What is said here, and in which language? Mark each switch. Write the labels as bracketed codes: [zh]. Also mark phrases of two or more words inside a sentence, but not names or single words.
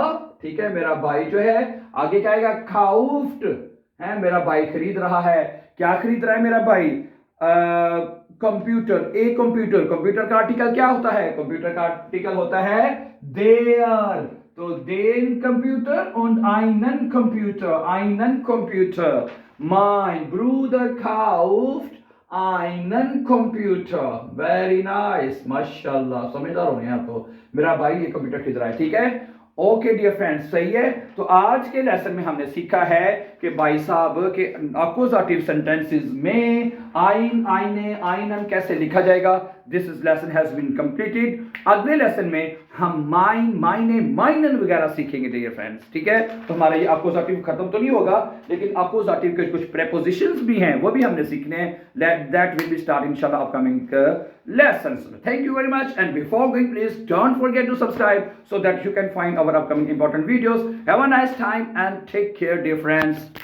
[hi] ठीक है, मेरा भाई जो है, आगे क्या आएगा? kauft है, मेरा भाई खरीद रहा है। क्या खरीद रहा है मेरा भाई? कंप्यूटर, एक कंप्यूटर। कंप्यूटर का आर्टिकल क्या होता है? कंप्यूटर का आर्टिकल होता है देयर, तो [de] den Computer und einen Computer, einen Computer। mein Bruder kauft einen Computer। [en] very nice, [hi] माशाल्लाह, समझदार हो गए आप तो। मेरा भाई ये कंप्यूटर खरीद रहा है। ठीक है, [en] okay dear friends, [hi] सही है। तो आज के लेसन में हमने सीखा है कि भाई साहब के अकोजाटिव सेंटेंसेस में [de] ein, eine, einen [hi] कैसे लिखा जाएगा। [en] this is lesson has been completed. [hi] अगले लेसन में हम [de] mein, meine, meinen [hi] वगैरह सीखेंगे [en] dear friends. [hi] ठीक है, तो हमारा ये अकोजाटिव खत्म तो नहीं होगा, लेकिन अकोजाटिव के कुछ प्रेपोजिशंस भी हैं वो भी हमने सीखने हैं। [en] that will be start इंशाल्लाह upcoming lessons. Thank you very much, and before going, please don't forget to subscribe so that you can find our upcoming important videos. Have a nice time and take care, dear friends.